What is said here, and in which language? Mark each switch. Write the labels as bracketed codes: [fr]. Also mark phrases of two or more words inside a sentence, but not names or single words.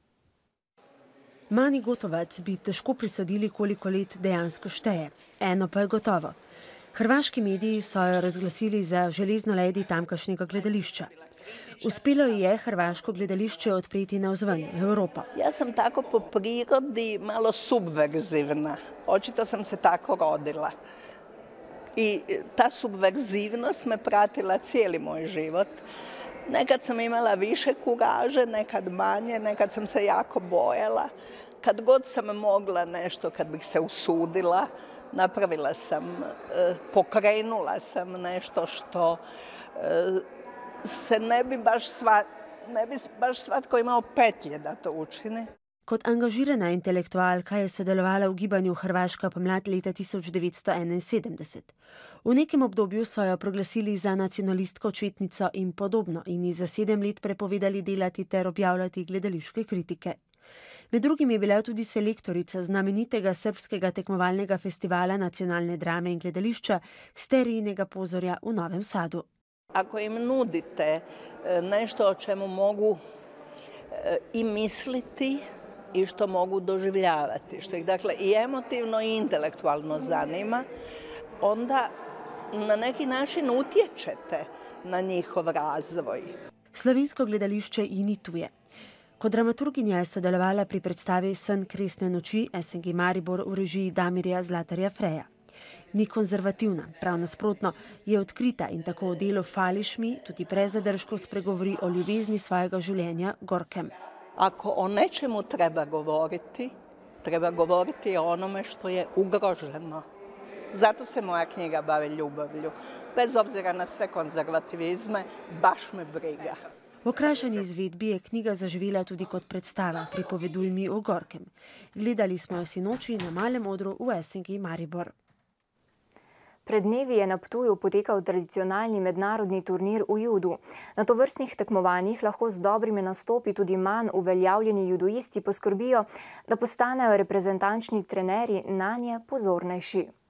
[sl] Mani Gotovac bi težko prisodili, koliko let dejansko šteje. Eno pa je gotovo. Hrvaški mediji so jo razglasili za železno ledi tamkajšnjega gledališča. Uspelo je hrvaško gledališče odpreti navzven, Evropo. [hr] Ja sam tako po prirodi malo subverzivna. Očito sam se tako rodila. I ta subverzivnost me pratila cijeli moj život. Nekad sam imala više kuraže, nekad manje, nekad sam se jako bojala. Kad god sam mogla nešto, kad bih se usudila, napravila sam, pokrenula sam nešto što se ne bi baš svatko imao petlje da to učini. [sl] Kot angažirana intelektualka je sodelovala v gibanju Hrvaška pomlad leta 1971. V nekem obdobju so jo proglasili za nacionalistko, četnico in podobno in ji za 7 let prepovedali delati ter objavljati gledališke kritike. Med drugim je bila tudi selektorica znamenitega srbskega tekmovalnega festivala nacionalne drame in gledališča Sterijinega pozorja v Novem Sadu. [hr] Ako im nudite nešto o čemu mogu i misliti, i što mogu doživljavati, što ih dakle i emotivno i intelektualno zanima, onda na neki način utječete na njihov razvoj. [sl] Slovensko gledališče ji ni tuje. Kot dramaturginja je sodelovala pri predstavi Sen kresne noči SNG Maribor v režiji Damirja Zlatarja Freja. Ni konzervativna, prav nasprotno, je odkrita in tako v delu Fališ mi tudi brez zadržkov spregovori o ljubezni svojega življenja Gorkem. [hr] Ako o nečemu treba govoriti o onome što je ugroženo. Zato se moja knjiga bavi ljubavlju. Bez obzira na sve konzervativizme, baš me briga. [sl] V okrajšani izvedbi je knjiga zaživela tudi kot predstava Pripoveduj mi o Gorkem. Gledali smo jo sinoči na malem odru v SNG Maribor. Pred dnevi je na Ptuju potekal tradicionalni mednarodni turnir v judu. Na tovrstnih tekmovanjih lahko z dobrimi nastopi tudi manj uveljavljeni judoisti poskrbijo, da postanejo reprezentančni trenerji nanje pozornejši.